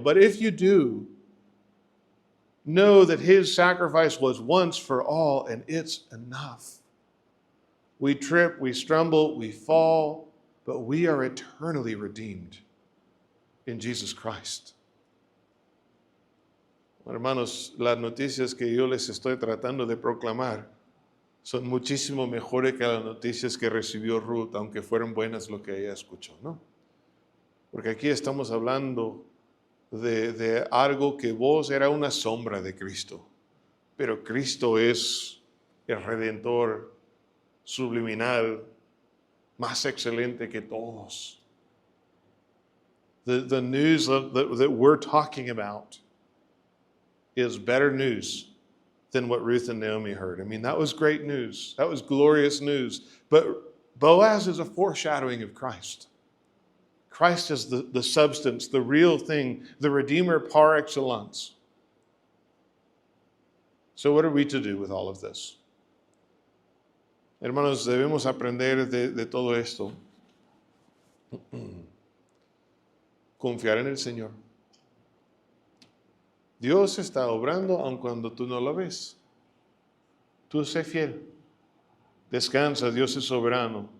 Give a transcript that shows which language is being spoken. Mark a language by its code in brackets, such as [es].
[en] But if you do, know that His sacrifice was once for all, and it's enough. We trip, we stumble, we fall, but we are eternally redeemed in Jesus Christ. [es] Hermanos, las noticias que yo les estoy tratando de proclamar son muchísimo mejores que las noticias que recibió Ruth, aunque fueron buenas lo que ella escuchó, ¿no? Porque aquí estamos hablando de algo que vos era una sombra de Cristo, pero Cristo es el Redentor subliminal más excelente que todos. [en] The news that we're talking about is better news than what Ruth and Naomi heard. I mean, that was great news. That was glorious news. But Boaz is a foreshadowing of Christ. Christ is the substance, the real thing, the Redeemer par excellence. So what are we to do with all of this? [es] Hermanos, debemos aprender de todo esto. Confiar en el Señor. Dios está obrando aun cuando tú no lo ves. Tú sé fiel. Descansa, Dios es soberano.